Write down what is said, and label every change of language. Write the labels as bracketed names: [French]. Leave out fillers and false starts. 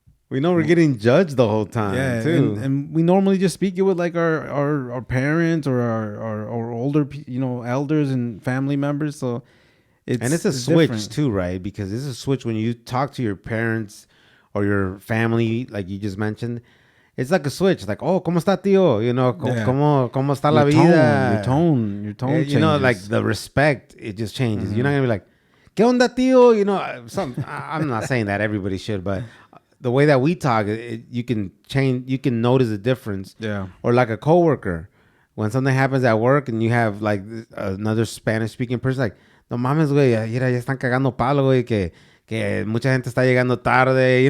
[English] we know we're getting judged the whole time too. And we normally just speak it with like our parents or our older, you know, elders and family members. So it's a switch different too, right? Because it's a switch when you talk to your parents or your family, like you just mentioned. It's like a switch, like, oh, [Spanish] ¿cómo está, tío? [English] You know, [Spanish] ¿cómo está la vida? [English] Your tone changes. You know, like the respect, it just changes. Mm-hmm. You're not gonna be like, [Spanish] ¿qué onda, tío? [English] You know, I'm not saying that everybody should, but the way that we talk, you can change. You can notice a difference. Yeah. Or like a coworker, when something happens at work and you have like another Spanish-speaking person, like, [Spanish] no mames, güey, ya están cagando palo, güey, que mucha gente está llegando tarde.